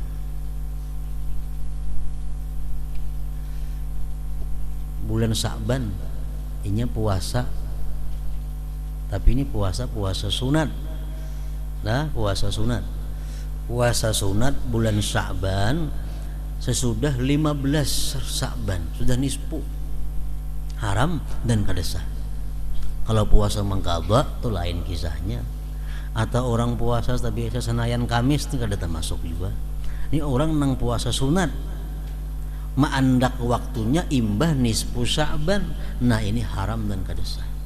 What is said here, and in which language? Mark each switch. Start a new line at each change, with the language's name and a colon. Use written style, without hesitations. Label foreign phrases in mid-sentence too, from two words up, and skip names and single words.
Indonesian: Bulan Sya'ban ini puasa, tapi ini puasa sunat. Nah, puasa sunat bulan Sya'ban sesudah 15 Sya'ban, sudah nisfu, haram dan kada sah. Kalau puasa mengqadha itu lain kisahnya. Atau orang puasa tapi senayan Kamis itu kada termasuk juga.
Banjar: Ini orang nang puasa sunat ma'andak waktunya imbah nisfu Sya'ban, nah ini haram dan kada sah.